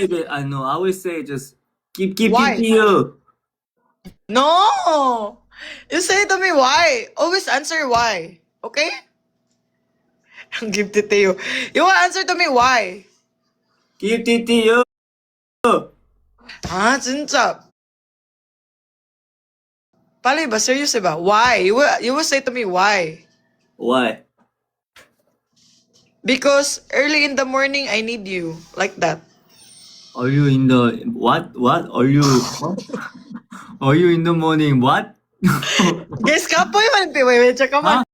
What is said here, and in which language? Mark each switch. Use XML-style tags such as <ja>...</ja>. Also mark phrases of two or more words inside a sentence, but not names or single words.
<en>I know. I always say just keep Why? you. No. You say to me why. Always answer why. Okay? Ang gifted to you. You will answer to me why. Keep you.</en> <ko>Ah, 진짜.</ko> <ceb>Pali ba? Serious ba?</ceb> <en>Why? You will say to me why. Why? Because early in the morning, I need you. Like that. Are you in the what? What? Are you? What? Are you in the morning? What? Guys,</en> <ceb>kapoy man.</ceb> <en>Wait, check ka man.</en>